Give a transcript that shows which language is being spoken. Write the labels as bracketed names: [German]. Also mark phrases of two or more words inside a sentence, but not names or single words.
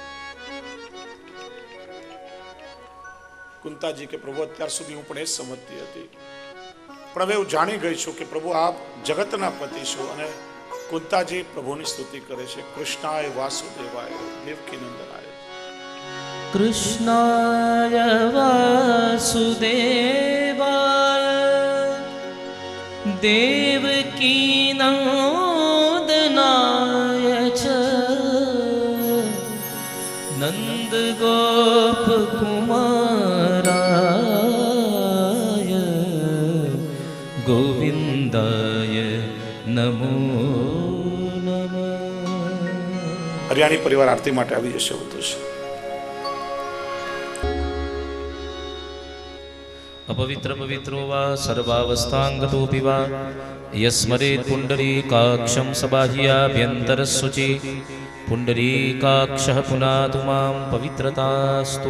[Gujarati] કુંતાજી કે પ્રભુ અત્યાર સુધી હું પણ એ સમજતી હતી, પણ હવે હું જાણી ગઈ છું કે પ્રભુ આપ જગતના પતિ છો. અને કુંતાજી પ્રભુની સ્તુતિ કરે છે. [Sanskrit] कृष्णाय वासुदेवाय देवकी नन्दनाय. कृष्णाय वासुदेवाय देवकी नंदनाय च नंद गोप कुमाराय गोविंदाय नमो नमः. [Gujarati] હરિયાણી પરિવાર આરતી માટે આવી જશે. બધું છે. [Sanskrit] अपवित्र पवित्रो वा सर्वावस्थांगतोऽपि वा यस्मरेत् पुण्डरीकाक्षं सबाह्याभ्यन्तरशुचि पुण्डरीकाक्षः पुनातु मां पवित्रतास्तु.